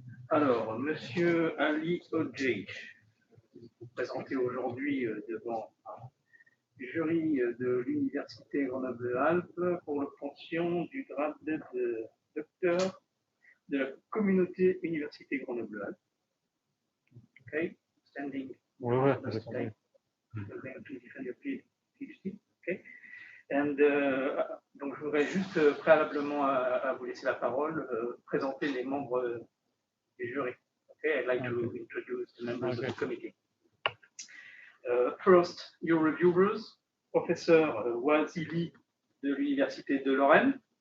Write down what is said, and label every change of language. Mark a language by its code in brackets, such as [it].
[fr] Alors, monsieur Ali Hojeij, vous présentez aujourd'hui devant un jury de l'Université Grenoble-Alpes pour l'obtention du grade de docteur de la communauté Université Grenoble-Alpes. [en] Okay, standing. [fr] Oui, oui, j'ai compris. [en] You're going to defend your PhD. Okay. [fr] And, donc, je voudrais juste préalablement à vous laisser la parole, présenter les membres du jury. [en] Okay, I'd like to introduce the members of the committee. First, your reviewers, professeur Wazili de l'Université de Lorraine.